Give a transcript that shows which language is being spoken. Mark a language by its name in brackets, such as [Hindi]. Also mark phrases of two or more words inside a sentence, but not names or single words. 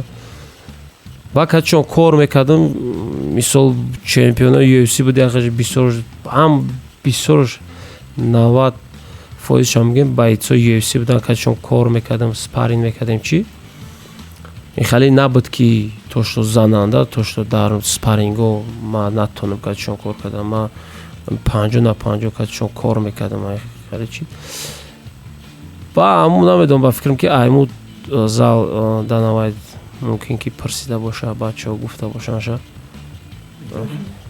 [Tajik] вақт чон кор мекардам, мисол чемпионои UFC буд, бисёр 90% мегӯям бойцои UFC буданд, чон кор мекардам, спарринг мекардем. Чӣ хали набуд ки [Russian] то, что [Tajik] зананда, [Russian] то, что [Tajik] дар спарринго ма натонам чон кор кардам, ма [Russian] 50 на 50 [Tajik] чон кор мекардам. хали чӣ ба аму намедонам, ба фикрам ки айму зал Dana White мумкин ки парсида боша, бачаҳо гуфта бошанд.